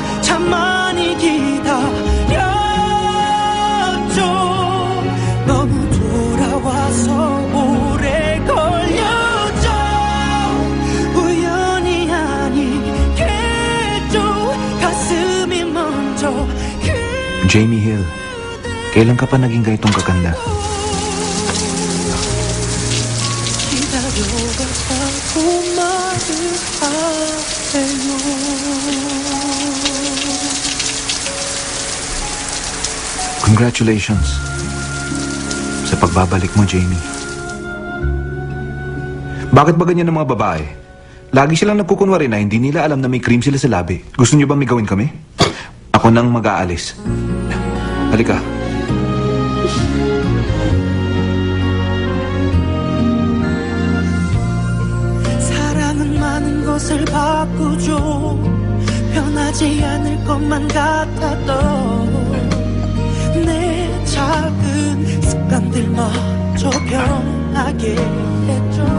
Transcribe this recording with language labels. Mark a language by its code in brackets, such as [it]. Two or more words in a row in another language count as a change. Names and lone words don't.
[ko] 참 많이 기다렸죠. 너무 돌아와서 오래 걸렸죠. 우연이 아니겠죠. 가슴이 먼저 [tl] Jamie Hill, kailan ka pa naging ganitong kaganda? [ko] 기다려봤다고 말을 하세요. [tl] Congratulations sa pagbabalik mo, Jamie. Bakit ba ganyan ang mga babae? Lagi silang nagkukunwari na hindi nila alam na may cream sila sa labi. Gusto niyo ba may gawin kami? Ako nang mag-aalis. Halika. [ko] 사랑은 많은 것을 바꾸죠. 변하지 않을 것만 같아도 내 작은 습관들마저 변하게 했죠.